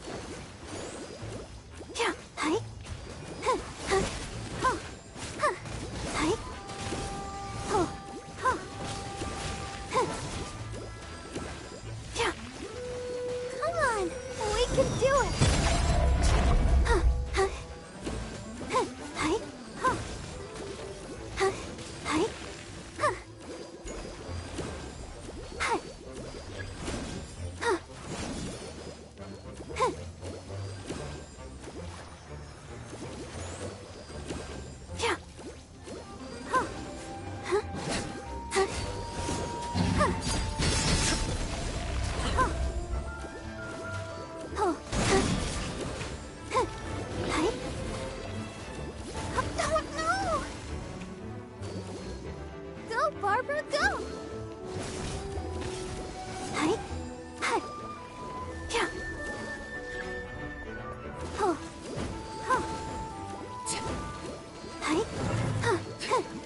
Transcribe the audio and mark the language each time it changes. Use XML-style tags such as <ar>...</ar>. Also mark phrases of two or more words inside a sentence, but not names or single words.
<en>Yeah, hi. Huh, huh, huh, huh, hi. Oh, huh. Huh. Yeah. Come on, we can do it. Huh, huh. Huh, hi. Huh. Huh, hi. Huh. Huh. Huh. Huh. Yeah. Huh. Huh. Huh. Huh. Huh. Oh. Huh. Huh. Hi. Oh, no! Go, Barbara, go! Hi. Hi. Yeah. Oh. Huh. Hi. Huh. Huh.</en>